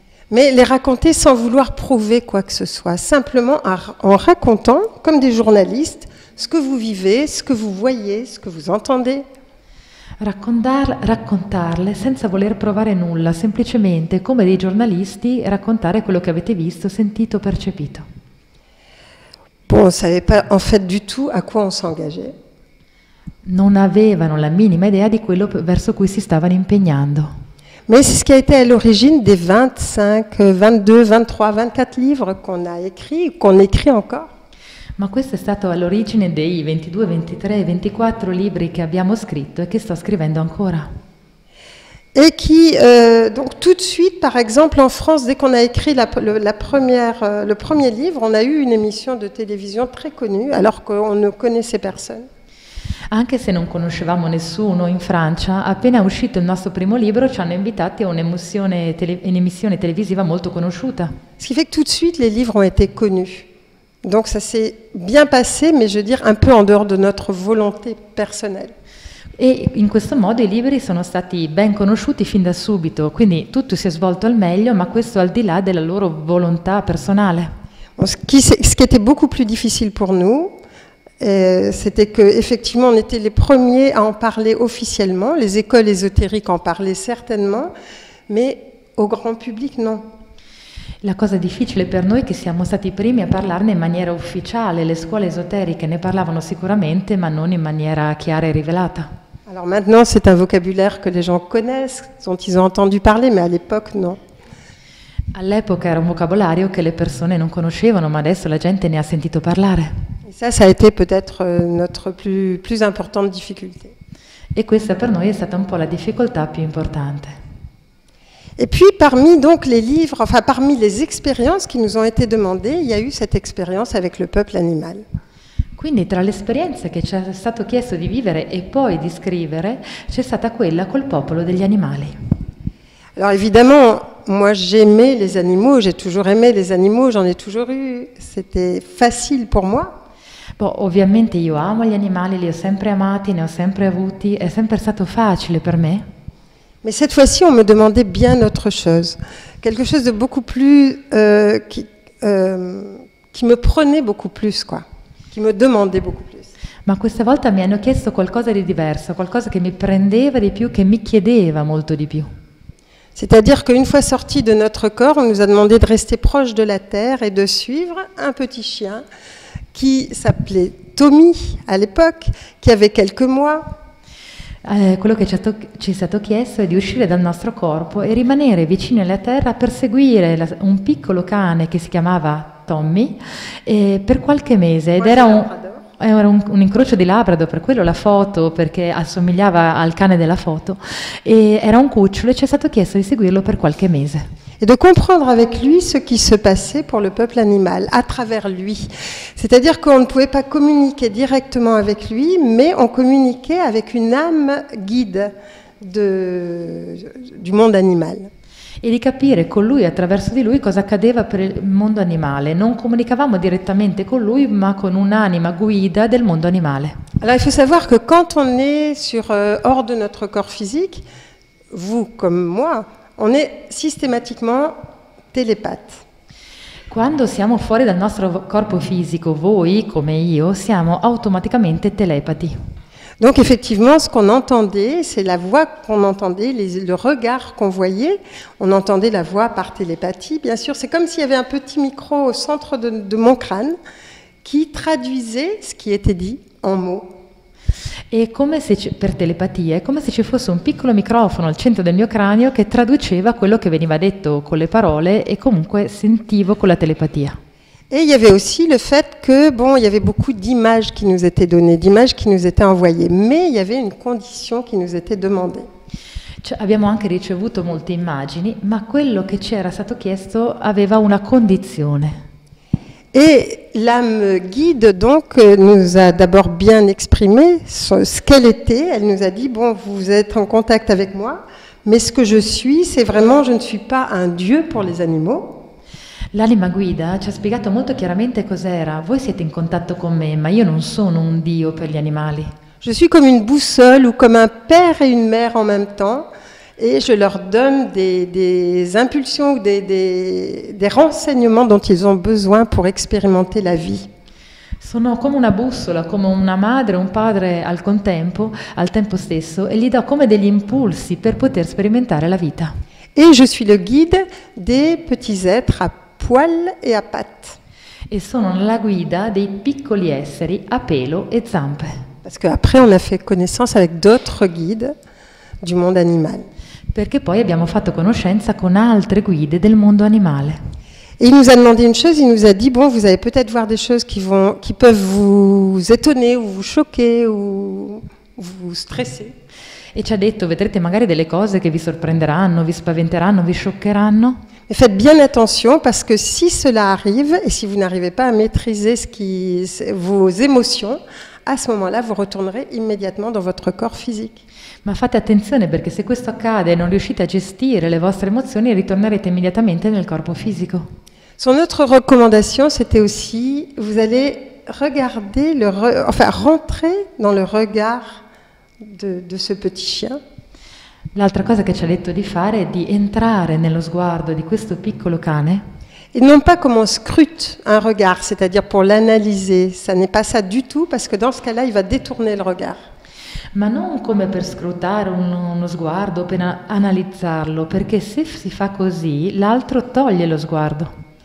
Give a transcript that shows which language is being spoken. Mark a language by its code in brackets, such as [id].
[fr] Mais les raconter sans vouloir prouver quoi que ce soit, simplement en racontant, comme des journalistes, ce que vous vivez, ce que vous voyez, ce que vous entendez. [it] Raccontarle senza voler provare nulla, semplicemente come dei giornalisti raccontare quello che avete visto, sentito, percepito. [fr] Bon, on ne savait pas en fait du tout à quoi on s'engageait. [it] Non avevano la minima idea di quello verso cui si stavano impegnando. [fr] Mais c'est ce qui a été à l'origine des 25, 22, 23, 24 livres qu'on a écrits, qu'on écrit encore. [it] Ma questo è stato all'origine dei 22, 23, 24 libri che abbiamo scritto e che sto scrivendo ancora. [fr] Et qui, donc tout de suite, par exemple, en France, dès qu'on a écrit le premier livre, on a eu une émission de télévision très connue, alors qu'on ne connaissait personne. [it] Anche se non conoscevamo nessuno in Francia, appena uscito il nostro primo libro ci hanno invitati a un'emissione televisiva molto conosciuta. [fr] Ce qui fait que tout de suite, les livres ont été connus. Donc ça s'est bien passé, mais je veux dire un peu en dehors de notre volonté personnelle. [it] E in questo modo i libri sono stati ben conosciuti fin da subito, quindi tutto si è svolto al meglio, ma questo al di là della loro volontà personale. [fr] Bon, ce qui était beaucoup plus difficile pour nous, c'était qu'effectivement on était les premiers à en parler officiellement, les écoles ésotériques en parlaient certainement, mais au grand public non. [it] La cosa difficile per noi è che siamo stati i primi a parlarne in maniera ufficiale, le scuole esoteriche ne parlavano sicuramente, ma non in maniera chiara e rivelata. [fr] Alors maintenant c'est un vocabulaire que les gens connaissent, dont ils ont entendu parler, mais à l'époque non. [it] All'epoca era un vocabolario che le persone non conoscevano, ma adesso la gente ne ha sentito parlare. [fr] Et ça a été peut-être notre plus importante difficulté. [it] E questa per noi è stata un po' la difficoltà più importante. [fr] Et puis parmi donc les livres, enfin parmi les expériences qui nous ont été demandées, il y a eu cette expérience avec le peuple animal. [it] Quindi tra le esperienze che ci è stato chiesto di vivere e poi di scrivere, c'è stata quella col popolo degli animali. [fr] Alors évidemment, moi j'aimais les animaux, j'ai toujours aimé les animaux, j'en ai toujours eu, c'était facile pour moi. [it] Bon, ovviamente io amo gli animali, li ho sempre amati, ne ho sempre avuti, è sempre stato facile per me. [fr] Mais cette fois-ci, on me demandait bien autre chose, quelque chose de beaucoup plus, qui me prenait beaucoup plus, quoi, qui me demandait beaucoup plus. [it] Ma questa volta mi hanno chiesto qualcosa di diverso, qualcosa che mi prendeva di più, che mi chiedeva molto di più. [fr] C'est-à-dire qu'une fois sortis de notre corps, on nous a demandé de rester proche de la terre et de suivre un petit chien qui s'appelait Tommy à l'époque, qui avait quelques mois. [it] Quello che ci è stato chiesto è di uscire dal nostro corpo e rimanere vicini alla terra per seguire un piccolo cane che si chiamava Tommy per qualche mese ed era un incrocio di Labrador, per quello la foto, perché assomigliava al cane della foto, e era un cucciolo e ci è stato chiesto di seguirlo per qualche mese. [fr] Et de comprendre avec lui ce qui se passait pour le peuple animal, à travers lui. C'est-à-dire qu'on ne pouvait pas communiquer directement avec lui, mais on communiquait avec une âme guide du monde animal. [it] E di capire con lui, attraverso di lui, cosa accadeva per il mondo animale. Non comunicavamo direttamente con lui, ma con un'anima guida del mondo animale. [fr] Alors il faut savoir que quand on est hors de notre corps physique, vous comme moi, on est systématiquement télépathe. [it] Quando siamo fuori dal nostro corpo fisico, voi come io, siamo automaticamente telepati. [fr] Donc effectivement, ce qu'on entendait, c'est la voix qu'on entendait, le regard qu'on voyait. On entendait la voix par télépathie, bien sûr. C'est comme s'il y avait un petit micro au centre de mon crâne qui traduisait ce qui était dit en mots. [it] E come se per telepatia, è come se ci fosse un piccolo microfono al centro del mio cranio che traduceva quello che veniva detto con le parole e comunque sentivo con la telepatia. [fr] Et il y avait aussi le fait que, bon, il y avait beaucoup d'images qui nous étaient données, d'images qui nous étaient envoyées, mais il y avait une condition qui nous était demandée. [it] Abbiamo anche ricevuto molte immagini, ma quello che ci era stato chiesto aveva una condizione. [fr] Et l'âme guide, donc, nous a d'abord bien exprimé ce qu'elle était. Elle nous a dit, bon, vous êtes en contact avec moi, mais ce que je suis, c'est vraiment, je ne suis pas un dieu pour les animaux. [it] L'anima guida ci ha spiegato molto chiaramente cos'era. Voi siete in contatto con me, ma io non sono un dio per gli animali. [fr] Je suis comme une boussole ou comme un père et une mère en même temps. Et je leur donne des impulsions ou des renseignements dont ils ont besoin pour expérimenter la vie. [it] Sono come una bussola, come una madre e un padre al tempo stesso, e gli do come degli impulsi per poter sperimentare la vita. [fr] Et je suis le guide des petits êtres à poils et à pattes. [it] E sono la guida dei piccoli esseri a pelo e zampe. [fr] Parce qu'après, on a fait connaissance avec d'autres guides du monde animal. [it] Perché poi abbiamo fatto conoscenza con altre guide del mondo animale. [fr] Et il nous a demandé une chose, il nous a dit, bon, vous allez peut-être voir des choses qui peuvent vous étonner ou vous choquer ou vous stresser. [it] E ci ha detto, vedrete magari delle cose che vi sorprenderanno, vi spaventeranno, vi scioccheranno. [fr] Mais faites bien attention parce que si cela arrive et si vous n'arrivez pas à maîtriser vos émotions, à ce moment-là, vous retournerez immédiatement dans votre corps physique. [it] Ma fate attenzione perché se questo accade e non riuscite a gestire le vostre emozioni, ritornerete immediatamente nel corpo fisico. [fr] Son autre recommandation, c'était aussi, vous allez regarder, rentrer dans le regard de ce petit chien. [it] L'altra cosa che ci ha detto di fare è di entrare nello sguardo di questo piccolo cane. [fr] Et non pas comme on scrute un regard, c'est-à-dire pour l'analyser. Ça n'est pas ça du tout, parce que dans ce cas-là, il va détourner le regard. [it] Ma non come per scrutare uno sguardo o per analizzarlo, perché se si fa così, l'altro toglie lo sguardo.